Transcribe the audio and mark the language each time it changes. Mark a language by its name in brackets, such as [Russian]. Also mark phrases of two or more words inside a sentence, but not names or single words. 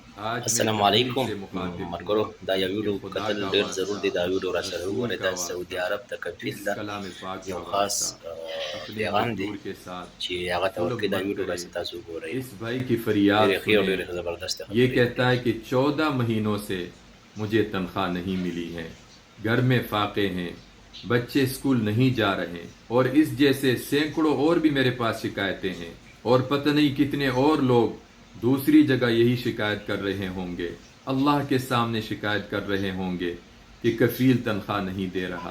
[Pashto] السلام علیکم مرګرو. دا یو ویډیو کتل ډېر ضرور دی. دا ویډیو را سره وګورئ. دا سعودي عرب ته کفیل ده یو خاص پیغام دی چې هغه ته ورکړي. دا ویډیو را سره تاسو وګورئ. [Urdu] اس بھائی کی فریاد یہ کہتا ہے کہ 14 مہینوں سے مجھے تنخواہ نہیں ملی ہے، گھر میں فاقے ہیں، بچے اسکول نہیں جا رہے، اور اس جیسے سینکڑوں اور بھی میرے پاس شکایتیں ہیں، اور پتہ نہیں کتنے اور لوگ دوسری جگہ یہی شکایت کر رہے ہوں گے، اللہ کے سامنے شکایت کر رہے ہوں گے کہ کفیل تنخواہ نہیں دے رہا۔